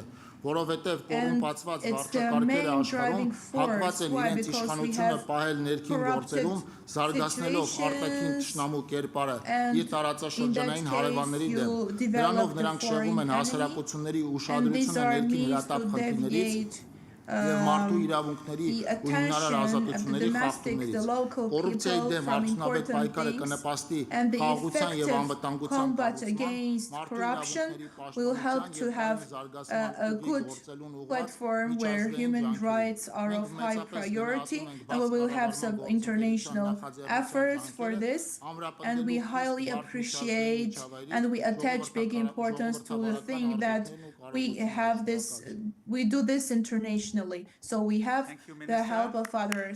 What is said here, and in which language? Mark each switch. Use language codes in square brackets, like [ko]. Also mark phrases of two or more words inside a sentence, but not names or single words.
[hy] որովհետև կոռումպացված վարչակարգերը աշխարհում հակված են իրենց իշխանությունը պահել ներքին գործերում, զարգացնելով արտաքին թշնամու կերպարը իր տարածաշրջանային հարևանների դեմ։ Դրանով նրանք շեղում են հասարակությունների ուշադրությունը ներքին հրատապ խնդիրներից եւ մարդու իրավունքների ու հիմնարար ազատությունների խախտումներից։ Կոռուպցիայի դեմ արդյունավետ պայքարը կնպաստի խաղաղության եւ անվտանգության [en] will help to have a good platform where human rights are of high priority, and we will have some international efforts for this, and we highly appreciate and we attach big importance to the thing that we do this internationally, so we have the help of others.